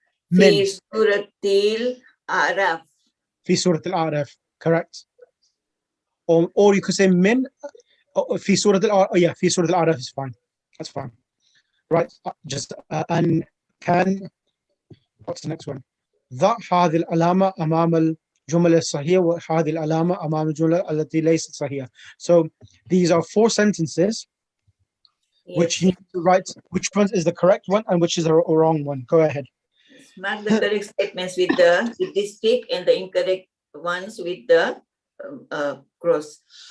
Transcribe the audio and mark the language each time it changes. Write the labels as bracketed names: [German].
[Arabic] في سورة الأعراف. في سورة الأعراف. [English] Correct. Or you could say [Arabic] min في سورة الأعراف. [English] Yeah, [Arabic] في سورة الأعراف [English] is fine. That's fine. Right. Just and what's the next one? [Arabic] ضع هذه العلامة أمام الجمل الصحيحة وهذه العلامة أمام الجملة التي ليست صحيحة. [English] So these are 4 sentences which Yes. you need to write, which one is the correct one and which is the wrong one. Go ahead. Mark the correct statements with this tick and the incorrect ones with the cross.